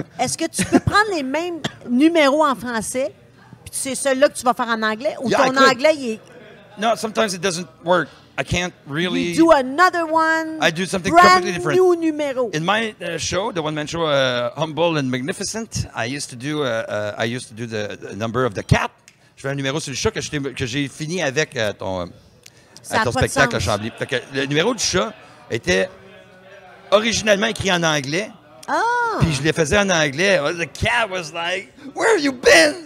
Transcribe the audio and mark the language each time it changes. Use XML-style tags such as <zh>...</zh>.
<fr>Est-ce que tu peux prendre les mêmes numéros en français, puis c'est celui-là que tu vas faire en anglais, ou ton anglais, il est...</fr> <en>No, sometimes it doesn't work. I can't really... You do another one. I do something completely different. Brand new numéro. In my show, the one-man show, Humble and Magnificent, I used to do the number of the cat.</en> <fr>Je fais un numéro sur le chat que j'ai fini avec ton spectacle à Chambly. Fait que le numéro du chat était originellement écrit en anglais. Ah! Puis je le faisais en anglais.</fr> <en>The cat was like, "Where have you been?</en>